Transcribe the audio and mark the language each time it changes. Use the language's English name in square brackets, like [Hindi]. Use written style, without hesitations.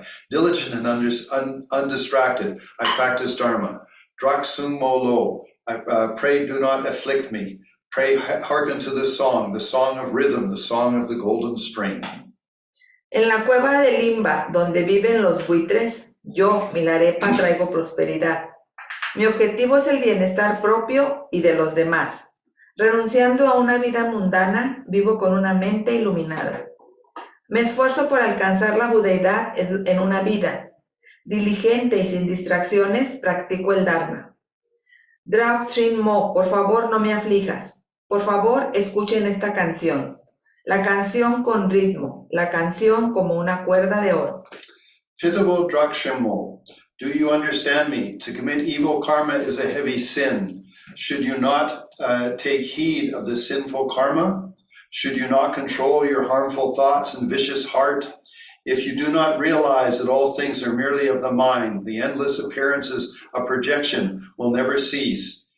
[English] Diligent and undistracted, I practice Dharma. Drakshimmo lo, I pray do not afflict me. Pray hearken to this song, the song of rhythm, the song of the golden string. [Spanish] En la cueva de Limba, donde viven los buitres, yo, Milarepa, traigo prosperidad. Mi objetivo es el bienestar propio y de los demás. Renunciando a una vida mundana, vivo con una mente iluminada. Me esfuerzo por alcanzar la budeidad en una vida. Diligente y sin distracciones, practico el Dharma. Drakshimmo, por favor, no me aflijas. Por favor, escuchen esta canción. La canción con ritmo, la canción como una cuerda de oro. [English] Pitiable Drakshimmo, do you understand me? To commit evil karma is a heavy sin. Should you not take heed of the sinful karma? Should you not control your harmful thoughts and vicious heart? If you do not realize that all things are merely of the mind, the endless appearances of projection will never cease.